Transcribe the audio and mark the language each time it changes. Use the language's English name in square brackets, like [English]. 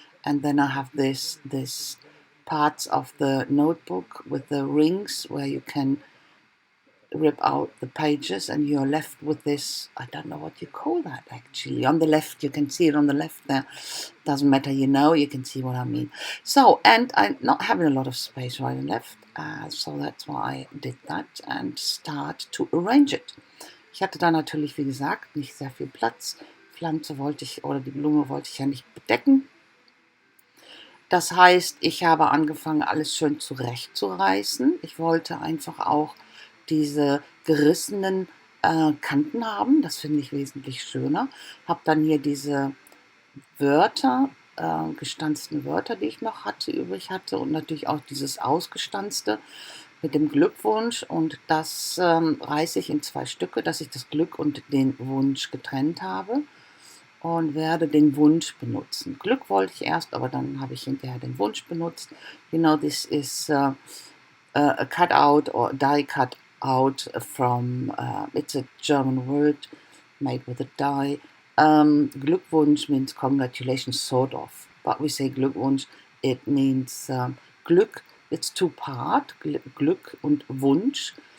[English] And then I have this parts of the notebook with the rings where you can rip out the pages, and you're left with this, I don't know what you call that actually. On the left, you can see it on the left there. Doesn't matter, you can see what I mean. So, and I'm not having a lot of space right and left, so that's why I did that and start to arrange it. [German] Ich hatte da natürlich, wie gesagt, nicht sehr viel Platz. Pflanze wollte ich, oder die Blume wollte ich ja nicht bedecken. Das heißt, ich habe angefangen, alles schön zurechtzureißen. Ich wollte einfach auch diese gerissenen Kanten haben. Das finde ich wesentlich schöner. Habe dann hier diese Wörter, gestanzten Wörter, die ich noch übrig hatte, und natürlich auch dieses ausgestanzte mit dem Glückwunsch, und das reiße ich in 2 Stücke, dass ich das Glück und den Wunsch getrennt habe, und werde den Wunsch benutzen. Glück wollte ich erst, aber dann habe ich hinterher den Wunsch benutzt. [English] This is a cutout or die cut out from, it's a German word made with a die. Glückwunsch means congratulations, sort of, but we say Glückwunsch, it means Glück, it's 2-part, [German] Glück und Wunsch.